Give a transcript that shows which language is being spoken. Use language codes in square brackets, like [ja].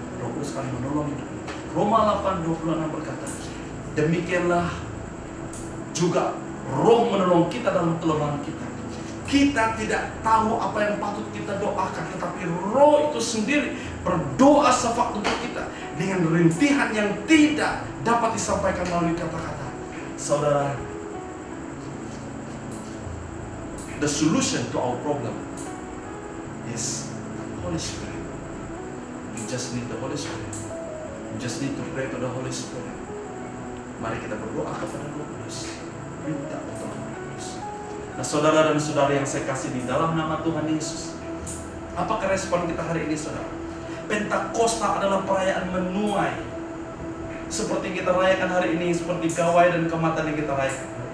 [id] Roh Kudus akan menolong hidupmu. Roma 8:26 berkata, demikianlah juga Roh menolong kita dalam kelemahan kita. Kita tidak tahu apa yang patut kita doakan, tetapi Roh itu sendiri berdoa sewaktu untuk kita dengan rintihan yang tidak dapat disampaikan melalui kata-kata. [en] Saudara, the solution to our problem is Holy Spirit. You just need the Holy Spirit. You just need to pray to the Holy Spirit. [id] Mari kita berdoa kepada Roh Kudus. Minta pertolongan Kudus. Nah, saudara dan saudara yang saya kasih di dalam nama Tuhan Yesus, apakah respon kita hari ini, saudara? Pentakosta adalah perayaan menuai, seperti kita rayakan hari ini, seperti gawai dan kematian yang kita rayakan.